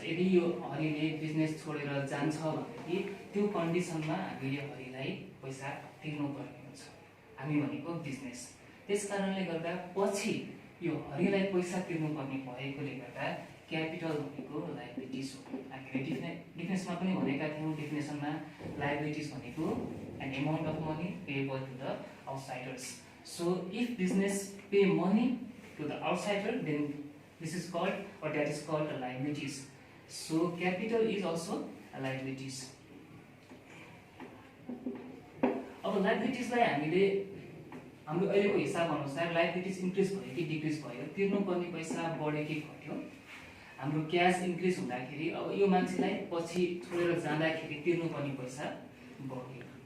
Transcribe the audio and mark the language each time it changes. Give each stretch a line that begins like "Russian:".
Nepali: यदि यो हरिले बिजनेस छोडेर जान्छ भनेदेखि त्यो कन्डिसनमा हामीले हरिलाई पैसा तिर्नुपर्ने हुन्छ, हामी भनेको बिजनेस। त्यसकारणले गर्दा पछि यो हरिलाई पैसा तिर्नुपर्ने भएकोले गर्दा क्यापिटल भनेको लायबिलिटिज हो। हामीले डिफिनेसनमा पनि भनेका थियौँ, डिफिनेसनमा लायबिलिटिज भनेको
English: An amount of money payable to the outsiders. So if business pay money to the outsider, then this is called, or that is called, a liabilities. So capital is also a liabilities.
Nepali: अब liabilities लाई हामीले हाम्रो अहिलेको हिसाब अनुसार liabilities increase भयो कि decrease भयो, तिर्नुपर्ने पैसा बढ्यो कि घट्यो, हाम्रो क्याश इन्क्रिज हुँदाखेरि अब यो मान्छेलाई पछि छोडेर जाँदाखेरि तिर्नुपर्ने पैसा बढ्यो।